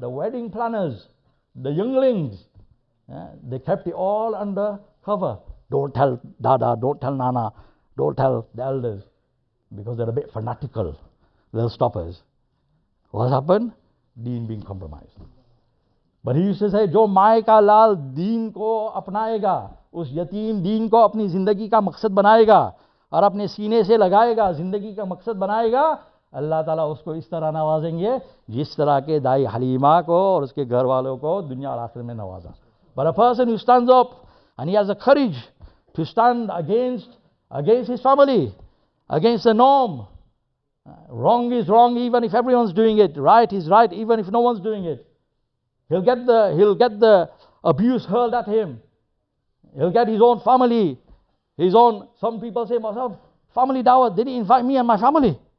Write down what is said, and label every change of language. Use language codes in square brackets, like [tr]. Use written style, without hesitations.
[en] The wedding planners, the younglings, they kept it all under cover. Don't tell Dada, don't tell Nana, don't tell the elders, because they're a bit fanatical. They'll stop us. What happened? Deen being compromised. But he used to say, [hi] जो माए का लाल दीन को अपनाएगा, उस यतीम दीन को अपनी जिंदगी का मकसद बनाएगा और अपने सीने से लगाएगा, जिंदगी का मकसद बनाएगा, अल्लाह ताला उसको इस तरह नवाजेंगे जिस तरह के दाई हलीमा को और उसके घर वालों को दुनिया और आखिरत में नवाजा. [en] But a person who stands up and he has the courage to stand against his family, against the norm. Wrong is wrong even if everyone's doing it. Right is right even if no one's doing it. He'll get the abuse hurled at him. He'll get his own family, some people say, myself, family dawah, they didn't invite me and my family.